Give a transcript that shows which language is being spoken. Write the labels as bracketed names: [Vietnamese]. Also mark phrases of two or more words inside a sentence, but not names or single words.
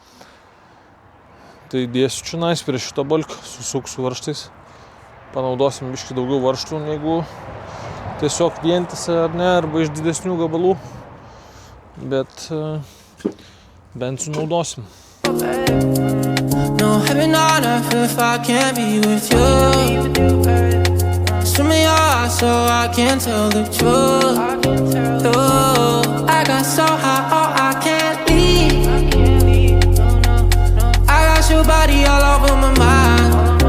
[Lithuanian] Tai dėsiu čionais prie šito balkio, susuksiu varžtais. Panaudosim biškį daugiau varžtų negu tiesiog vientisą, ar ne, arba iš didesnių gabalų, bet bent sunaudosim. [English] No heaven on earth if I can't be with you. Swim in your eyes so I can tell the truth. I got so high, oh I can't leave. I got your body all over my mind.